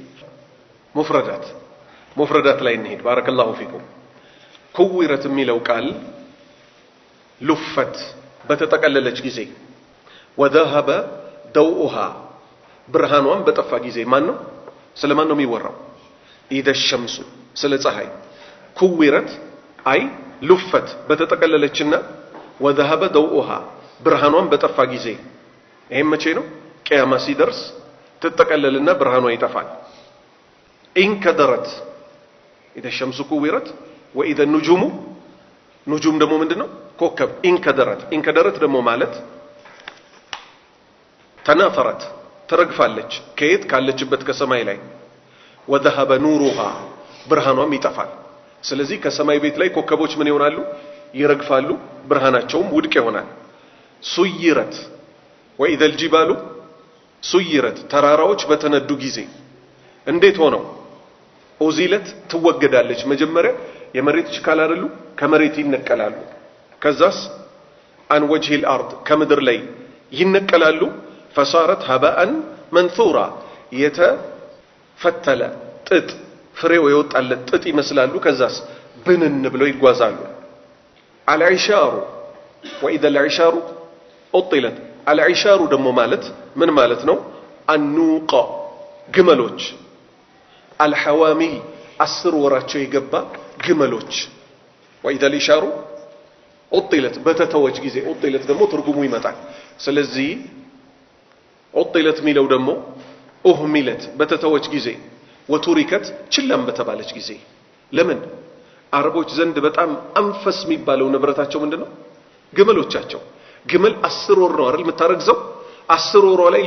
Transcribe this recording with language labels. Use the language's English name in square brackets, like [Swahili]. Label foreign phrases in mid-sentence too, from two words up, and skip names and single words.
[Amharic] ሙፍረዳት ላይ እንሄድ። [Arabic] بارك الله فيكم። [Amharic] ኩዊረት የሚለው ቃል ሉፈት በተጠቀለለች ጊዜ [Arabic] وذهب ضوءها [Amharic] ብርሃኗን በጠፋ ጊዜ ማን ነው? ስለማን ነው የሚወራው? [Arabic] إذا الشمس [Amharic] ስለ ፀሐይ። ኩዊረት አይ ሉፈት በተጠቀለለችና [Arabic] وذهب ضوءها [Amharic] ብርሃኗን በጠፋ ጊዜ። ይሄም መቼ ነው? ቅያማ ሲደርስ ትጠቀለልና ብርሃኗ ይጠፋል። ኢንከደረት [Arabic] إذا الشمس كورت وإذا النجوم نجوم [Amharic] ደግሞ ምንድነው? ኮከብ። ኢንከደረት ደግሞ ማለት ተናፈረት ተረግፋለች። ከየት? ካለችበት ከሰማይ ላይ። [Arabic] وذهب نورها [Amharic] ብርሃኗም ይጠፋል። ስለዚህ ከሰማይ ቤት ላይ ኮከቦች ምን ይሆናሉ? ይረግፋሉ፣ ብርሃናቸውም ውድቅ ይሆናል። ሱይረት [Arabic] وإذا الجبال سيرت [Amharic] ተራራዎች በተነዱ ጊዜ እንዴት ሆነው? ኡዚለት ትወገዳለች። መጀመሪያ የመሬት ችካል አይደሉ? ከመሬት ይነቀላሉ። ከዛስ [Arabic] عن وجه الأرض [Amharic] ከምድር ላይ ይነቀላሉ። [Arabic] فصارت هباء منثورا يتفتل [Amharic] ጥጥ ፍሬው የወጣለት ጥጥ ይመስላሉ ከዛስ ብንን ብለው ይጓዛሉ [Arabic] العشار واذا العشار اطلت العشار [Amharic] ደሞ ማለት ምን ማለት ነው النوق ግመሎች الحوامل 10 ወራቸው የገባ ግመሎች [Arabic] واذا العشار اطلت [Amharic] በተተወች ጊዜ اطلت ደሞ ትርጉሙ ይመጣል ስለዚህ اطلت ሚለው ደሞ اهملت በተተወች ጊዜ ወቱሪከት ችላም በተባለች ጊዜ ለምን አረቦች ዘንድ በጣም አንፈስ የሚባለው ንብረታቸው ምንድነው ግመሎቻቸው ግመል 10 ወር ነው አይደል የምታረግዘው 10 ወሯ ላይ